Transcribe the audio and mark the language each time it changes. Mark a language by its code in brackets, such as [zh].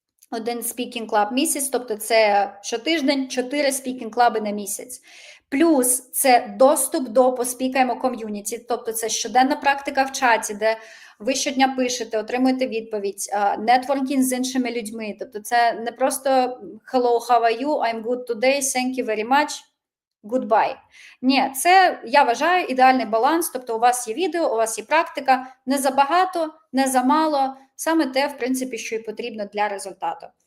[uk] Один speaking club місяць, тобто це щотиждень 4 speaking club'и на місяць. Плюс це доступ до поспікаємо ком'юніті, тобто це щоденна практика в чаті, де ви щодня пишете, отримуєте відповідь, нетворкінг з іншими людьми. Тобто це не просто [en] hello, how are you, I'm good today, thank you very much, goodbye. [uk] Ні, це, я вважаю, ідеальний баланс, тобто у вас є відео, у вас є практика, не забагато, не замало, саме те, в принципі, що і потрібно для результату.